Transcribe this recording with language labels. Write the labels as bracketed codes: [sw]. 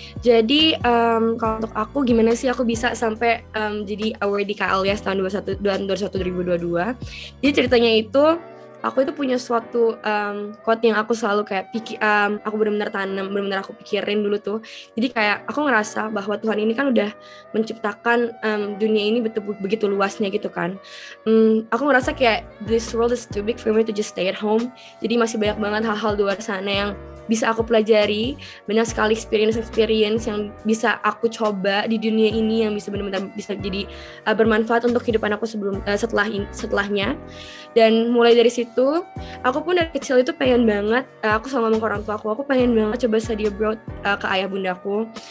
[id] Jadi kalau untuk aku gimana sih aku bisa sampai jadi awardee KLYS tahun 2021-2022. Jadi ceritanya itu aku itu punya suatu quote yang aku selalu kayak aku benar-benar aku pikirin dulu tuh. Jadi kayak aku ngerasa bahwa Tuhan ini kan udah menciptakan dunia ini begitu luasnya gitu kan. Aku ngerasa kayak [en] this world is too big for me to just stay at home. [id] Jadi masih banyak banget hal-hal di luar sana yang bisa aku pelajari, banyak sekali experience yang bisa aku coba di dunia ini yang bisa benar-benar bisa jadi bermanfaat untuk kehidupan aku setelahnya. Dan mulai dari situ, aku pun dari kecil itu pengen banget, aku sama ngomong ke orang tua aku pengen banget coba study abroad ke ayah bundaku.